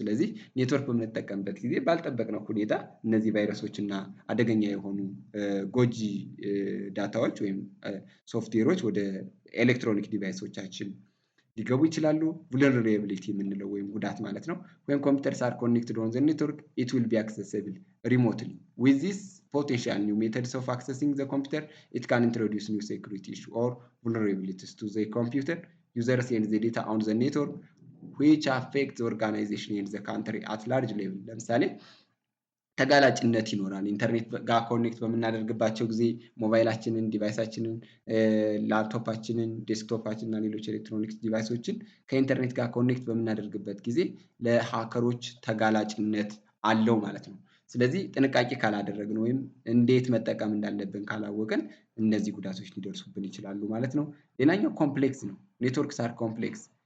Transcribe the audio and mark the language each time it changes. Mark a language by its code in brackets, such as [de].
[am] ስለዚህ ኔትወርክ በምንጠቀምበት ጊዜ ባልጠበቅነው ሁኔታ እነዚህ ቫይረሶች እና አደገኛ የሆኑ ጎጂ ዳታዎች ወይም ሶፍትዌሮች ወደ ኤሌክትሮኒክ ዲቫይሶቻችን ሊገቡ ይችላሉ። vulnerability የምንለው ወይም ጉዳት ማለት ነው። [en] when computers are connected on the network, it will be accessible remotely. With this potential new methods of accessing the computer, it can introduce new security issues or vulnerabilities to the computer users and the data on the network, which affect the organization and the country at large level. [am] ለምሳሌ ተጋላጭነት ይኖራል። ኢንተርኔት ጋር ኮኔክት በምናደርግባቸው ጊዜ ሞባይላችንን፣ ዲቫይሳችንን፣ ላፕቶፓችንን፣ ዴስክቶፓችንን እና ሌሎች ኤሌክትሮኒክስ ዲቫይሶችን ከኢንተርኔት ጋር ኮኔክት በምናደርግበት ጊዜ ለሃከሮች ተጋላጭነት አለው ማለት ነው። ስለዚህ ጥንቃቄ ካላደረግን ወይም እንዴት መጠቀም እንዳለብን ካላወቅን እነዚህ ጉዳቶች ሊደርሱብን ይችላሉ ማለት ነው። ሌላኛው ኮምፕሌክስ ነው። [en] ኔትወርክስ አር ኮምፕሌክስ